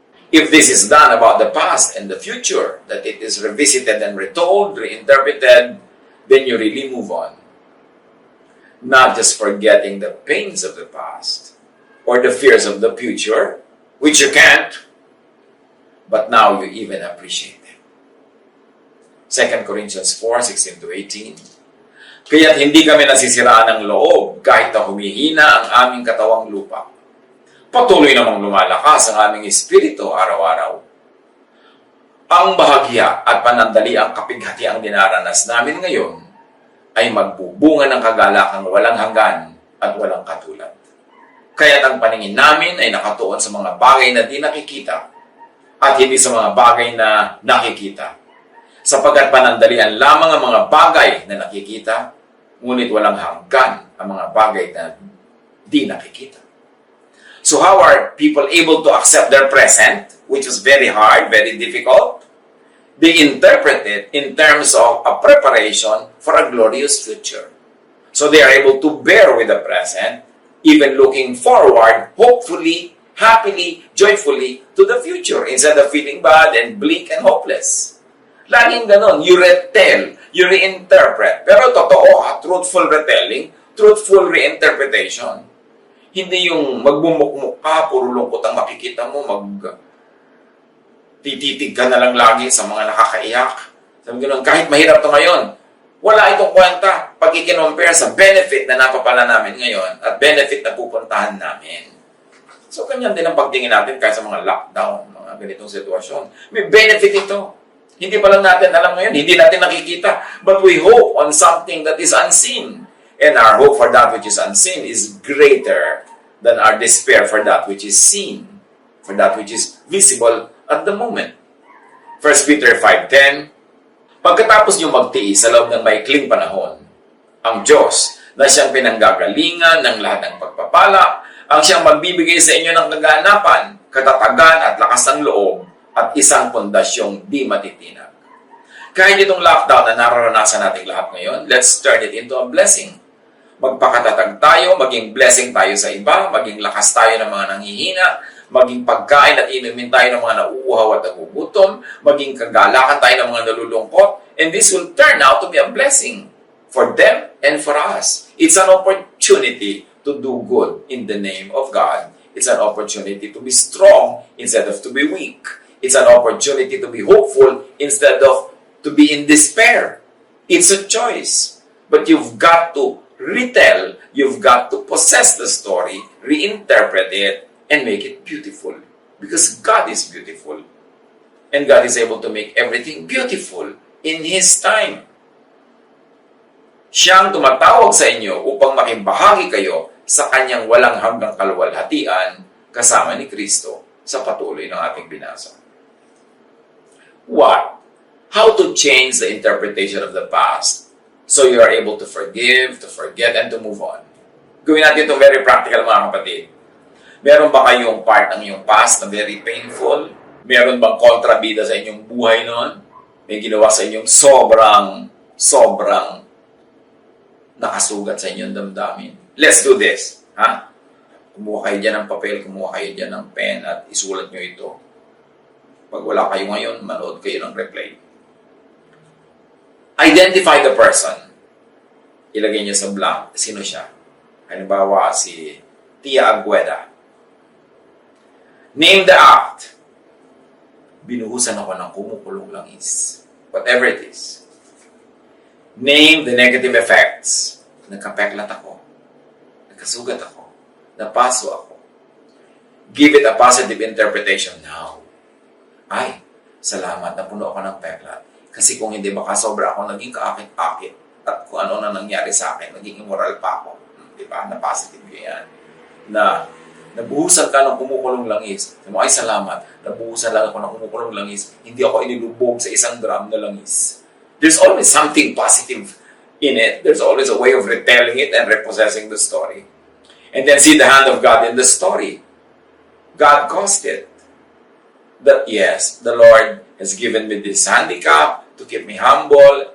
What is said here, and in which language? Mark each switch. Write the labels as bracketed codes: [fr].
[en] If this is done about the past and the future, that it is revisited and retold, reinterpreted, then you really move on. Not just forgetting the pains of the past or the fears of the future, which you can't, but now you even appreciate them. 2 Corinthians 4:16-18. [tl] Kaya't hindi kami nasisiraan ng loob kahit na humihina ang aming katawang lupa. Patuloy namang lumalakas ang aming espiritu araw-araw. Ang bahagya at panandaliang kapighatiang dinaranas namin ngayon ay magbubunga ng kagalakang walang hanggan at walang katulad. Kaya't ang paningin namin ay nakatuon sa mga bagay na di nakikita at hindi sa mga bagay na nakikita. Sapagkat panandalian lamang ang mga bagay na nakikita, ngunit walang hanggan ang mga bagay na di nakikita. [en] So how are people able to accept their present, which is very hard, very difficult? They interpret it in terms of a preparation for a glorious future. So they are able to bear with the present, even looking forward, hopefully, happily, joyfully to the future instead of feeling bad and bleak and hopeless. [tl] Laging ganon, [en] you retell, you reinterpret. [tl] Pero totoo, [en] truthful retelling, truthful reinterpretation. [tl] Hindi yung magbumukmuk ka, puro lungkot ang makikita mo, tititig ka na lang lagi sa mga nakakaiyak. Sabi gano'n, kahit mahirap to ngayon, wala itong kwenta pag i-compare sa benefit na napapala namin ngayon at benefit na pupuntahan namin. So, ganyan din ang pagtingin natin kahit sa mga lockdown, mga ganitong sitwasyon. May benefit ito. Hindi pa lang natin alam ngayon, hindi natin nakikita. [en] But we hope on something that is unseen. And our hope for that which is unseen is greater than our despair for that which is seen, for that which is visible at the moment. [tl] 1 Peter 5:10, pagkatapos niyo magtiis sa loob ng maikling panahon, ang Diyos na siyang pinanggagalingan ng lahat ng pagpapala, ang siyang magbibigay sa inyo ng kaganapan, katatagan at lakas ng loob at isang pondasyong di matitinag. Kahit itong lockdown na nararanasan nating lahat ngayon, [en] let's turn it into a blessing. [tl] Magpakatatag tayo, maging blessing tayo sa iba, maging lakas tayo ng mga nanghihina, maging pagkain at inumin tayo ng mga nauuhaw at nagugutom, maging kagalakan tayo ng mga nalulungkot, [en] and this will turn out to be a blessing for them and for us. It's an opportunity to do good in the name of God. It's an opportunity to be strong instead of to be weak. It's an opportunity to be hopeful instead of to be in despair. It's a choice. But you've got to retell, you've got to possess the story, reinterpret it, and make it beautiful. Because God is beautiful. And God is able to make everything beautiful in His time. [tl] Siyang tumatawag sa inyo upang makibahagi kayo sa Kanyang walang hanggang kaluwalhatian kasama ni Kristo sa patuloy ng ating binasa. [en] What? How to change the interpretation of the past so you are able to forgive, to forget, and to move on. [tl] Gawin natin ito very practical, mga kapatid. Meron ba kayong part ng iyong past na very painful? Meron bang kontrabida sa inyong buhay noon? May ginawa sa inyong sobrang nakasugat sa inyong damdamin? [en] Let's do this. [tl] Ha? Kumuha kayo dyan ng papel, kumuha kayo dyan ng pen at isulat nyo ito. Pag wala kayo ngayon, manood kayo ng replay. [en] Identify the person. [tl] Ilagay niyo sa blank. Sino siya? Halimbawa, [en] si Tia Agueda. Name the act. [tl] Binuhusan ako ng kumukulong langis. [en] Whatever it is. Name the negative effects. [tl] Nagkapeklat ako. Nagkasugat ako. Napaso ako. [en] Give it a positive interpretation now. [tl] Ay, salamat, napuno ako ng peklat. Kasi kung hindi, baka sobra ako naging kaakit-akit. At kung ano na nangyari sa akin, naging immoral pa ako. Diba? Na positive yan. Na nabuhusan ka ng kumukulong langis. Sabi mo, ay salamat, nabuhusan lang ako ng kumukulong langis. Hindi ako inilubog sa isang drum na langis. [en] There's always something positive in it. There's always a way of retelling it and repossessing the story. And then see the hand of God in the story. God caused it. That yes, the Lord has given me this handicap to keep me humble.